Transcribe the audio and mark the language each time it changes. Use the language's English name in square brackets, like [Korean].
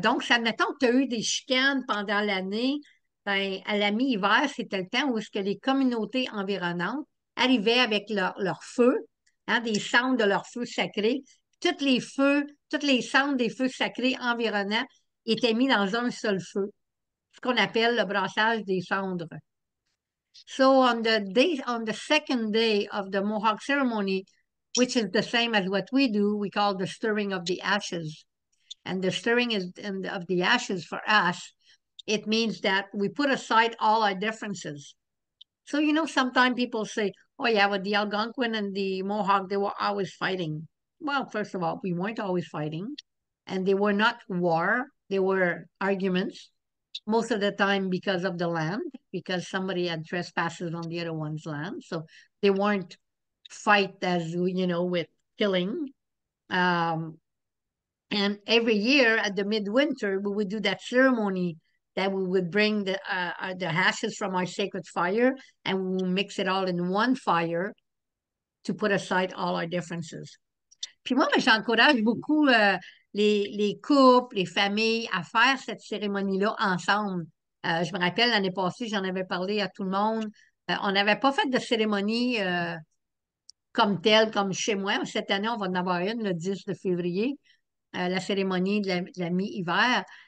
[French] Donc, ça admettons que tu as eu des chicanes pendant l'année, ben, à la mi-hiver, c'était le temps où est-ce que les communautés environnantes arrivaient avec leur feu, hein, des cendres de leurs feux sacrés. Tous les cendres des feux sacrés environnants étaient mis dans un seul feu, ce qu'on appelle le brassage des cendres. [English] So on the second day of the Mohawk ceremony, which is the same as what we do, we call the stirring of the ashes. And the stirring of the ashes for us, it means that we put aside all our differences. So, sometimes people say, oh, yeah, but the Algonquin and the Mohawk, they were always fighting. Well, first of all, we weren't always fighting. And they were not war, they were arguments, most of the time because of the land, because somebody had trespasses on the other one's land. So they weren't fight as, with killing. And every year at the midwinter, we would do that ceremony that we would bring the ashes from our sacred fire and we would mix it all in one fire to put aside all our differences. [French] Puis moi, ben, j'encourage beaucoup les couples, les familles à faire cette cérémonie-là ensemble. Je me rappelle, l'année passée, j'en avais parlé à tout le monde. On n'avait pas fait de cérémonie comme telle, comme chez moi. Cette année, on va en avoir une le 10 de février, la cérémonie de la mi-hiver.